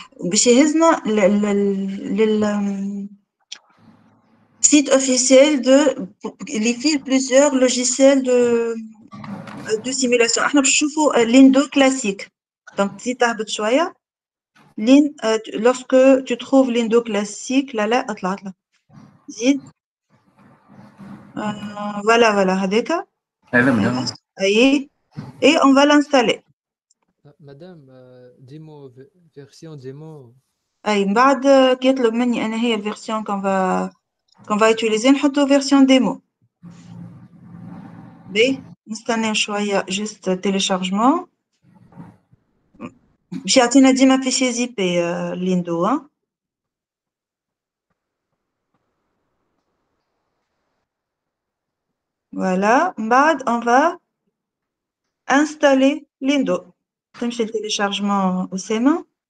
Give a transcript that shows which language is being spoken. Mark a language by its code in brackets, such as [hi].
[ar] باش يهزنا لل [fr] site officiel [ar] اللي فيه [fr] plusieurs logiciels de simulation. [ar] احنا باش نشوفوا Lindo classique. Donc تزيد تهبط شوية [fr] lorsque tu trouves Lindo classique [ar] لا اطلع زيد voilà هذاك هذا مدام [fr] اي et on va l'installer. Madame, démo, version démo. [ar] اي من بعد كي يطلب مني انا هي الفيرسيون [fr] qu'on va utiliser [ar] نحطو [fr] version démo. [ar] بي نستناو شوية [fr] juste téléchargement [ar] باش يعطينا ديما [fr] fichier zip Lindo voilà [ar] من بعد [fr] on va installer Lindo. [ar] تمشي التيليشارجمون أسامة.